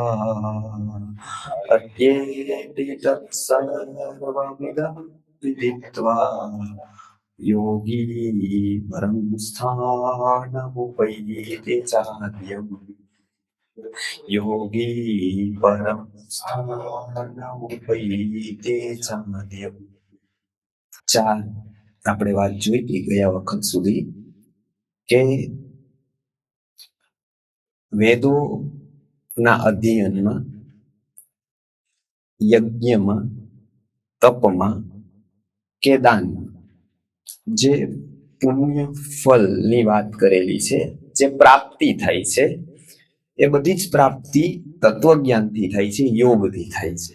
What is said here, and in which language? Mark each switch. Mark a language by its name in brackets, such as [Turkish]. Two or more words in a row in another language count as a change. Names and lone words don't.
[Sanskrit] अत्येति तत्सर्वमिदं विदित्वा योगी परं स्थानमुपैति चाद्यम् योगी परं स्थानमुपैति चाद्यम्। [Gujarati] ચાર આપણે વાત જોઈ ગયા વખત સુધી કે વેદોના અધ્યયનમાં, યજ્ઞમાં, તપમાં કે દાનમાં જે પુણ્ય ફળની વાત કરેલી છે, જે પ્રાપ્તિ થાય છે, એ બધી જ પ્રાપ્તિ તત્વજ્ઞાનથી થાય છે, યોગથી થાય છે.